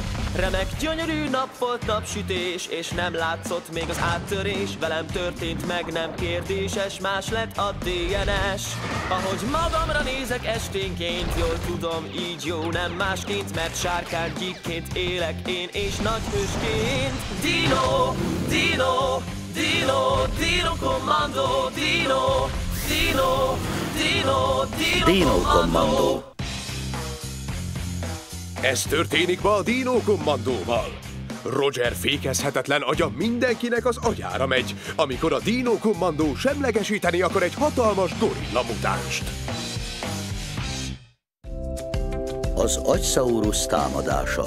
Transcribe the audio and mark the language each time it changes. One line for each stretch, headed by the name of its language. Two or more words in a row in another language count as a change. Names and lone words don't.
Hungarian: Remek, gyönyörű nap volt, napsütés, és nem látszott még az áttörés. Velem történt meg, nem kérdéses, más lett a DNS. Ahogy magamra nézek esténként, jól tudom, így jó, nem másként, mert sárkánygyíkként élek én, és nagy hősként. Dino, Dino, Dino, Dino Commando, Dino, Dino, Dino, Dino Commando. Ez történik ma a Dino Commandóval. Roger fékezhetetlen agya mindenkinek az agyára megy, amikor a Dino Commando semlegesíteni akar egy hatalmas gorilla mutánst. Az agysaurus támadása.